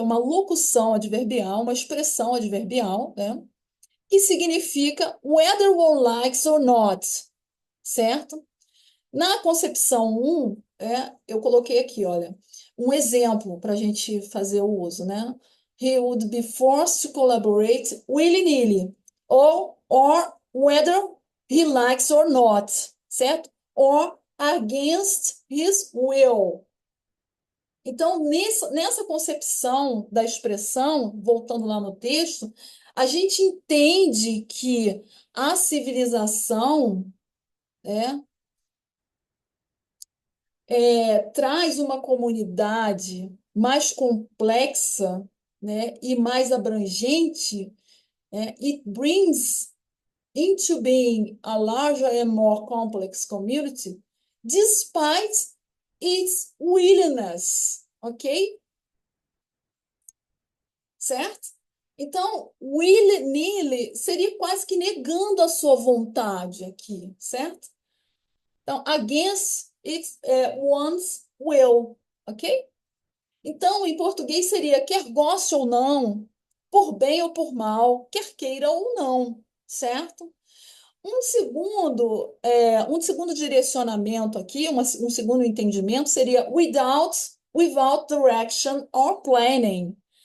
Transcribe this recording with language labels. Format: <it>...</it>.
<pt>É uma locução adverbial, uma expressão adverbial, né? Que significa</pt> <en>whether one likes or not,</en> <pt>certo? Na concepção 1, eu coloquei aqui, olha, um exemplo para a gente fazer o uso, né?</pt> <en>He would be forced to collaborate willy-nilly, or whether he likes or not,</en> <pt>certo?</pt> <en>Or against his will.</en> <pt>Então, nessa concepção da expressão, voltando lá no texto, a gente entende que a civilização, né, traz uma comunidade mais complexa, né, e mais abrangente,</pt> <en>it brings into being a larger and more complex community, despite its willingness,</en> <pt>ok? Certo? Então, willy-nilly seria quase que negando a sua vontade aqui, certo? Então,</pt> <en>against one's will, ok?</en> <pt>Então, em português seria quer goste ou não, por bem ou por mal, quer queira ou não, certo? Um segundo direcionamento aqui, um segundo entendimento seria</pt> <en>without direction or planning.</en>